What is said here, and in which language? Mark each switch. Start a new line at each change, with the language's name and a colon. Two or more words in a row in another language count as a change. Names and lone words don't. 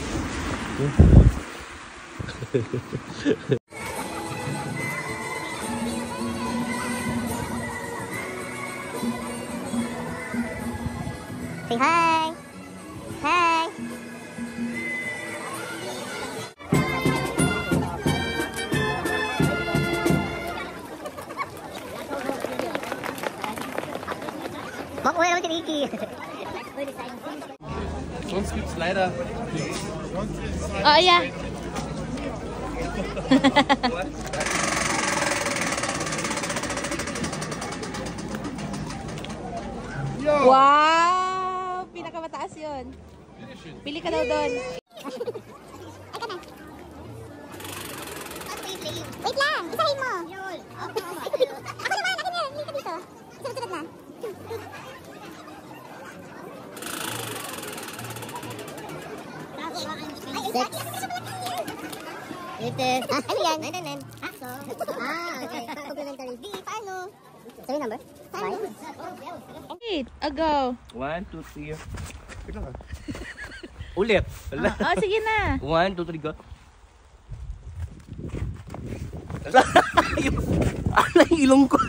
English: Say hi!
Filipino: Hi! Makuha naman si Ricky.
German: Sonst gibt's leider nichts.
English: Oh yeah. Wow!
Filipino: Pinakamataas yun. Pili ka daw doon. Wait lang! Isahin mo! Ako naman! Akin yan! Hindi ka dito. Sunod-sunod na.
English: Six. It is...
Filipino: ano yan? 9. Akso.
English: Okay. Complimentary. Di, paano? Sorry, number? 5. 8. Ago.
Filipino: 1, 2, 3. Wait lang. Ulit. Sige na. 1, 2, 3, go. Ano yung ilong ko?